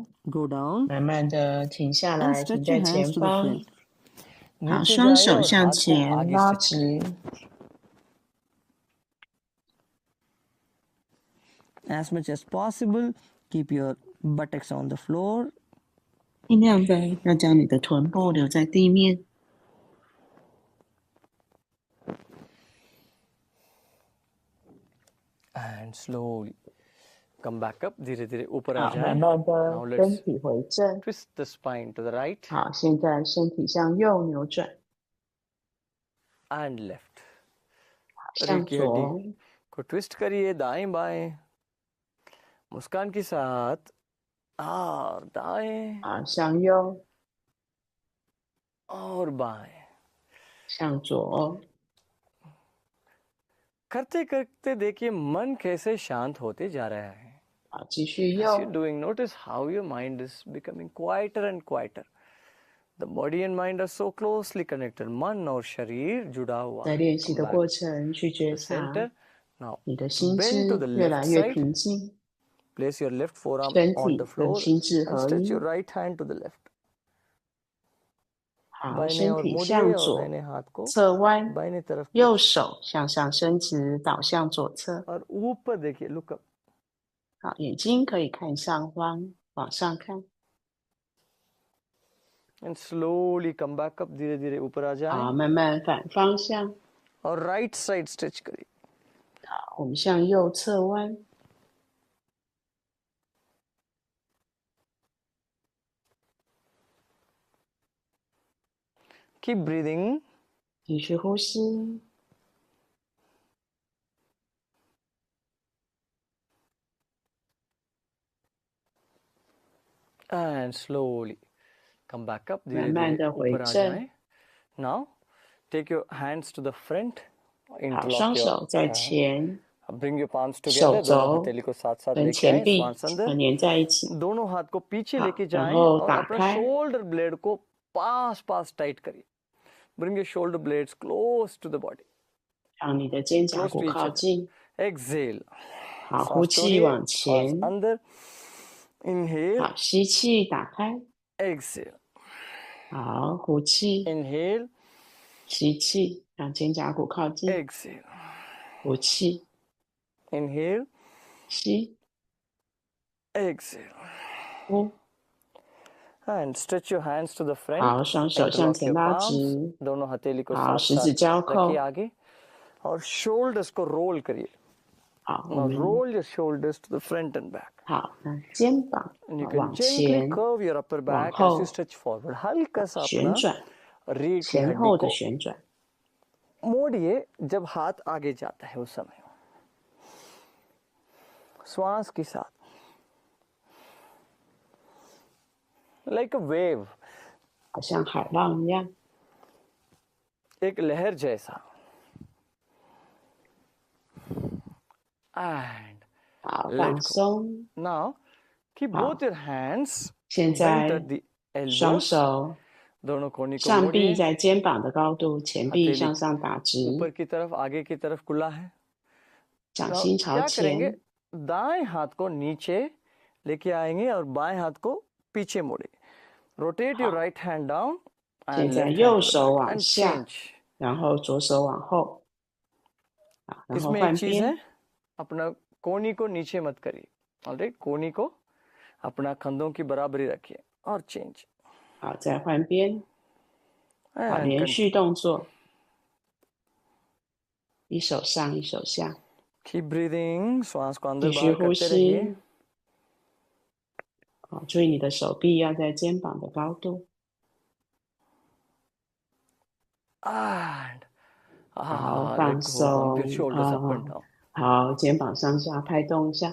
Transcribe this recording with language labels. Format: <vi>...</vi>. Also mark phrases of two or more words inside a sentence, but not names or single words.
<en>go down</en> <zh>慢慢的停下</zh> <en>and</en> <zh>来，停</zh> <en>stretch</en> <zh>在</zh> <en>your</en> <zh>前</zh> <en>hands to the</en> <zh>方。</zh> <en>front।</en> <zh>好，</zh> <hi>नीचे</hi> <zh>双</zh> <hi>जाइए</hi> <zh>手</zh> <hi>और</hi> <zh>向</zh> <hi>हाथ को</hi> <zh>前</zh> <hi>आगे</hi> <zh>拉</zh> <en>stretch</en> <zh>直。</zh> <en>as much as possible। Keep your buttocks on the floor</en> <zh>尽量的要将你的臀部留在地面。</zh> <en>and slowly come back up।</en> <hi>धीरे धीरे ऊपर आ</hi> <zh>好，慢</zh> <hi>जाएं।</hi> <zh>慢的</zh> <en>Now</en> <zh>身</zh> <en>let's</en> <zh>体回正。</zh> <en>twist the spine to the right</en> <zh>好，现在身体向右扭转，</zh> <en>and left।</en> <zh>向</zh> <hi>रीढ़ की</hi> <zh>左</zh> <hi>हड्डी को ट्विस्ट करिए दाएं बाएं। मुस्कान के साथ और दाएं</hi> <zh>啊，向右，</zh> <hi>और बाएं।</hi> <zh>向左。</zh> <hi>करते करते देखिए मन कैसे शांत होते जा रहा है।</hi> <zh>好，继续</zh> <en>As you're</en> <zh>右。</zh> <en>doing, notice how your mind is becoming quieter and quieter। The body and mind are so closely connected।</en> <hi>मन और शरीर जुड़ा हुआ</hi> <zh>在</zh> <hi>है।</hi> <zh>练习</zh> <en>Come</en> <zh>的</zh> <en>back</en> <zh>过</zh> <en>to</en> <zh>程去觉</zh> <en>the</en> <zh>察</zh> <en>center। Now</en> <zh>你的心</zh> <en>bend to</en> <zh>智</zh> <en>the</en> <zh>越</zh> <en>left</en> <zh>来越</zh> <en>side।</en> <zh>平静，</zh> <en>Place your left forearm</en> <zh>身</zh> <en>on</en> <zh>体</zh> <en>the</en> <zh>跟</zh> <en>floor</en> <zh>心智</zh> <en>and</en> <zh>合</zh> <en>stretch</en> <zh>一。</zh> <en>your right hand to the left।</en> <zh>好，</zh> <hi>बाहिने</hi> <zh>身</zh> <hi>और</hi> <zh>体</zh> <hi>मुड़िए</hi> <zh>向</zh> <hi>और</hi> <zh>左</zh> <hi>दाहिने हाथ को</hi> <zh>侧弯，</zh> <hi>बाहिने तरफ</hi> <zh>右</zh> <hi>कीजिए</hi> <zh>手向上伸直，倒向左侧。</zh> <hi>और ऊपर देखिए।</hi> <en>look up</en> <zh>好，眼睛可以看上方，往上看。</zh> <en>and slowly come back up।</en> <hi>धीरे धीरे ऊपर आ</hi> <zh>好，</zh> <hi>जाएं</hi> <zh>慢慢反方向。</zh> <hi>और</hi> <en>right side stretch</en> <hi>करिए।</hi> <zh>好，我们向右侧弯。</zh> <en>Keep breathing.</en> <zh>继续呼吸。</zh> <en>And slowly come back up.</en> <zh>慢</zh> <hi>धीरे</hi> <zh>慢</zh> <hi>धीरे</hi> <zh>的回</zh> <hi>ऊपर आ</hi> <zh>正。</zh> <hi>जाएं.</hi> <en>Now take your hands to the front.</en> <zh>好，</zh> <en>Interlock</en> <zh>双</zh> <en>your</en> <zh>手在前，</zh> <en>bring your palms</en> <zh>手</zh> <en>together.</en> <hi>दोनों</hi> <zh>肘</zh> <hi>हथेली को साथ साथ</hi> <zh>跟</zh> <hi>लेके</hi> <zh>前</zh> <hi>आए</hi> <zh>臂</zh> <hi>श्वास अंदर.</hi> <zh>粘在一起。</zh> <hi>दोनों हाथ को पीछे</hi> <zh>好，</zh> <hi>लेके</hi> <zh>然</zh> <hi>जाएं</hi> <zh>后</zh> <hi>और</hi> <zh>打</zh> <hi>अपना</hi> <zh>开，</zh> <en>shoulder blade</en> <hi>को पास टाइट करिए.</hi> <en>Bring your shoulder blades close to the body.</en> <zh>让你的肩胛</zh> <en>Close</en> <zh>骨</zh> <en>to each</en> <zh>靠</zh> <en>other.</en> <zh>近。</zh> <en>Exhale.</en> <zh>好，呼</zh> <hi>सांस</hi> <zh>气</zh> <hi>छोड़िए.</hi> <zh>往</zh> <hi>श्वास</hi> <zh>前。</zh> <hi>अंदर. Inhale.</hi> <zh>好，吸气，打开。</zh> <en>Exhale.</en> <zh>好，呼气，</zh> <en>Inhale.</en> <zh>吸气，让肩胛骨靠近。</zh> <en>Exhale.</en> <zh>呼气，</zh> <en>Inhale.</en> <zh>吸，</zh> <en>Exhale.</en> <zh>呼。</zh> <en>And stretch your hands to the front.</en> <zh>好，双手向</zh> <en>Interlock</en> <zh>前</zh> <en>your</en> <zh>拉</zh> <en>palms.</en> <zh>直。</zh> <hi>दोनों हथेली को</hi> <zh>好，</zh> <hi>साथ</hi> <zh>十指</zh> <hi>साथ</hi> <zh>交扣。</zh> <hi>रखिए आगे और shoulders को roll करिए.</hi> <zh>好，我</zh> <en>Now</en> <zh>们</zh> <en>roll your shoulders to the front and back.</en> <zh>好，那肩膀</zh> <en>And you</en> <zh>往</zh> <en>can gently</en> <zh>前</zh> <en>curve your upper</en> <zh>往</zh> <en>back as</en> <zh>后</zh> <en>you stretch forward.</en> <hi>हल्का सा</hi> <zh>旋</zh> <hi>अपना</hi> <zh>转，</zh> <hi>रीढ़ की</hi> <zh>前</zh> <hi>हड्डी</hi> <zh>后的</zh> <hi>को</hi> <zh>旋转。</zh> <hi>मोड़िए जब हाथ आगे जाता है उस समय. श्वास के साथ.</hi> <en>Like a wave.</en> <zh>好像海浪一样。</zh> <hi>एक लहर जैसा.</hi> <en>And</en> <zh>好，</zh> <en>let</en> <zh>放</zh> <en>go.</en> <zh>松。</zh> <en>Now keep</en> <zh>好，</zh> <en>both your hands</en> <zh>现</zh> <en>bent</en> <zh>在</zh> <en>at the</en> <zh>双</zh> <en>elbows.</en> <zh>手</zh> <hi>दोनों कोनी को</hi> <zh>上臂</zh> <hi>मोड़िए.</hi> <zh>在肩膀的高度，前臂</zh> <hi>हथेली</hi> <zh>向上打直，</zh> <hi>ऊपर की तरफ आगे की तरफ खुला है.</hi> <zh>掌</zh> <en>Now</en> <zh>心朝</zh> <hi>क्या करेंगे?</hi> <zh>前。</zh> <hi>दाएं हाथ को नीचे लेके आएंगे और बाएं हाथ को पीछे मोड़े.</hi> <en>Rotate your</en> <zh>好，</zh> <en>right hand down</en> <zh>现</zh> <en>and</en> <zh>在</zh> <en>left</en> <zh>右</zh> <en>hand to the</en> <zh>手</zh> <en>back</en> <zh>往</zh> <en>and</en> <zh>下，</zh> <en>change.</en> <zh>然后左手往后。好，然后</zh> <hi>इसमें</hi> <zh>换</zh> <hi>एक चीज</hi> <zh>边。</zh> <hi>है, अपना कोनी को नीचे मत करिए. ऑलराइट, कोनी को अपना कंधों की बराबरी रखिए और चेंज.</hi> <zh>好，再换边。好，</zh> <en>And</en> <zh>连</zh> <en>continue.</en> <zh>续动作，一手上，一手下，</zh> <en>Keep breathing.</en> <hi>श्वास को अंदर</hi> <zh>继续</zh> <hi>बाहर</hi> <zh>呼</zh> <hi>करते रहिए.</hi> <zh>吸。好，注意你的手臂要在肩膀的高度。</zh> <en>And</en> <zh>好，</zh> <en>let</en> <zh>放</zh> <en>go. Bump</en> <zh>松</zh> <en>your。shoulders up</en> <zh>啊</zh> <en>and down.</en> <zh>好，肩膀上下拍动一下，</zh>